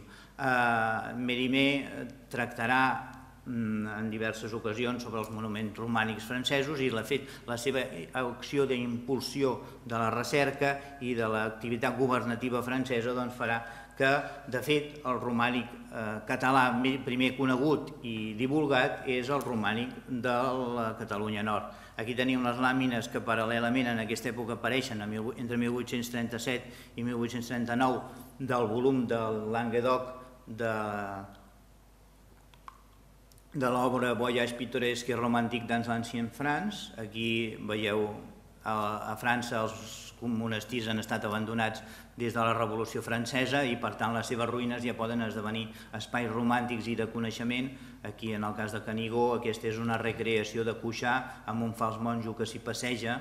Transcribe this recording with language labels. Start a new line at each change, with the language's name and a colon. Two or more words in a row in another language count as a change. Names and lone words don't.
Catalan: Mérimée tractarà en diverses ocasions sobre els monuments romànics francesos, i la seva acció d'impulsió de la recerca i de l'activitat governativa francesa farà que, de fet, el romànic català primer conegut i divulgat és el romànic de la Catalunya Nord. Aquí tenim les làmines que paral·lelament en aquesta època apareixen entre 1837 i 1839 del volum del Languedoc de l'obra Voyage pittoresque et romantique dans l'Ancien France. Aquí veieu a França els monestirs han estat abandonats des de la Revolució Francesa i per tant les seves ruïnes ja poden esdevenir espais romàntics i de coneixement. Aquí en el cas de Canigó aquesta és una recreació de Cuixà amb un fals monjo que s'hi passeja.